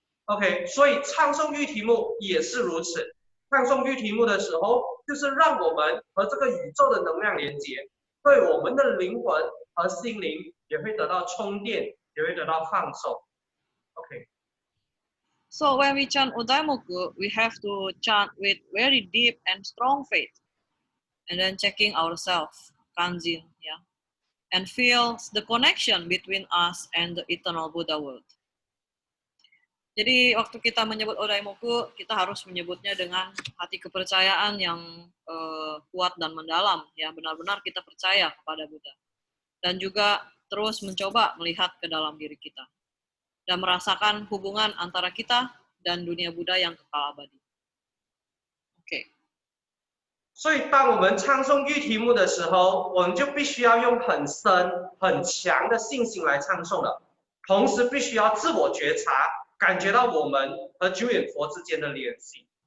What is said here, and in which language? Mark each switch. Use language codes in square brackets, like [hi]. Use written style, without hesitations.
[zh] OK， 所以唱诵玉题目也是如此。唱诵玉题目的时候，就是让我们和这个宇宙的能量连接。对我们的灵魂和心灵也会得到充电，也会得到放松。 OK。 [en] So when we chant Odaimoku, we have to chant with very deep and strong faith, and then checking ourselves, kanjin, yeah, and feel the connection between us and the eternal Buddha world. [id] Jadi waktu kita menyebut Odaimoku, kita harus menyebutnya dengan hati kepercayaan yang kuat dan mendalam, ya, benar-benar kita percaya kepada Buddha. Dan juga terus mencoba melihat ke dalam diri kita dan merasakan hubungan antara kita dan dunia Buddha yang kekal abadi. Oke. [zh] 所以当我们唱诵玉题目的时候，我们就必须要用很深很强的信心来唱诵了，同时必须要自我觉察，感觉到我们和久远佛之间的联系。